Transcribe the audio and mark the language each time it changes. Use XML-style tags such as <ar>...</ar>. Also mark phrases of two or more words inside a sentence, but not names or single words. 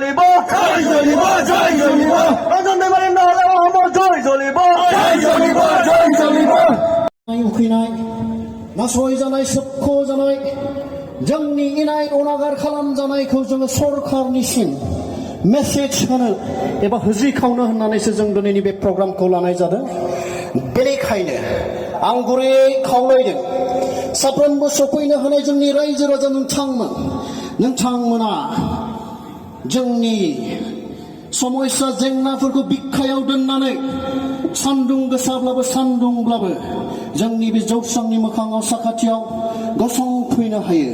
<as>জ্বলিব, জয় জ্বলিব, ৰঞ্জন দেৱাৰী নহ'লে অসমৰ জয় জ্বলিব, জয় জ্বলিব, জয়</as> <brx>उखैनाय नासयजानाय सोबख'जानाय जोंनि इनाय अनागार खालामजानायखौ जोङो सरखारनिसिम मेसेज होनो एबा होजिखावनो होननानैसो जों दिनैनि बे प्रग्रामखौ लानाय जादों। बेनिखायनो आं गुरैयै खावलायदों साफ्रोमबो सफैनो हानाय जोंनि रायजो राजा नोंथांमोना जोंनि समस्या जेंनाफोरखौ बिखायाव दोननानै सान्दुं गोसाब्लाबो जोंनि बे जौस्रांनि मोखाङाव साखाथियाव गसंफैनो हायो।</brx>